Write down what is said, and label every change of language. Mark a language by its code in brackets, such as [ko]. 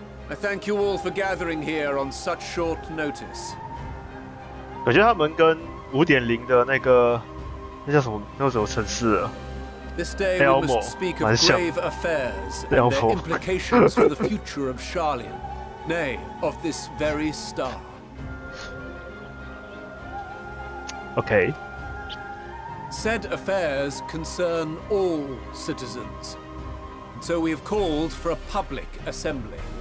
[en] I thank you all for gathering here on such short notice. [zh] 我觉得他们跟5.0的那个叫什么？那叫什么城市啊？ [en] This day we must speak of grave affairs and their implications for the future of Charlian, nay, of this very star. Okay. Said affairs concern all citizens, so we have called for a public assembly.